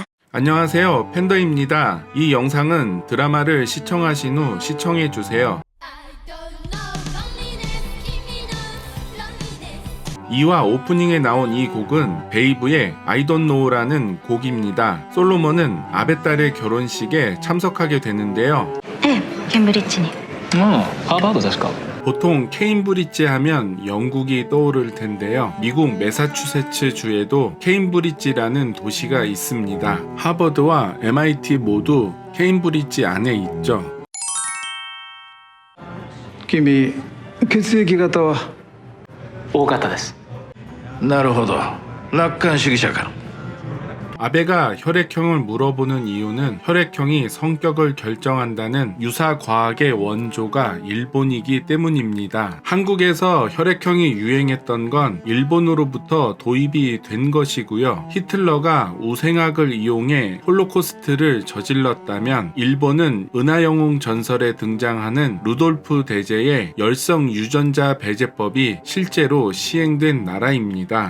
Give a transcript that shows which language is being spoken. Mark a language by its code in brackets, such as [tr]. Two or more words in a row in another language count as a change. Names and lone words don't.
[ko] 안녕하세요, 팬더입니다. 이 영상은 드라마를 시청하신 후 시청해주세요. 2화 오프닝에 나온 이 곡은 베이브의 I Don't Know라는 곡입니다. 솔로몬은 아베 딸의 결혼식에 참석하게 되는데요. [ja] ええ、ケンブリッジに。ハーバードですか。 [ko] 보통 케임브리지 하면 영국이 떠오를 텐데요. 미국 매사추세츠 주에도 케임브리지라는 도시가 있습니다. 하버드와 MIT 모두 케임브리지 안에 있죠. [ja] 君血液型は多かったです。なるほど、楽観主義者か。 [ko] 아베가 혈액형을 물어보는 이유는 혈액형이 성격을 결정한다는 유사과학의 원조가 일본이기 때문입니다. 한국에서 혈액형이 유행했던 건 일본으로부터 도입이 된 것이고요. 히틀러가 우생학을 이용해 홀로코스트를 저질렀다면 일본은 은하영웅 전설에 등장하는 루돌프 대제의 열성 유전자 배제법이 실제로 시행된 나라입니다.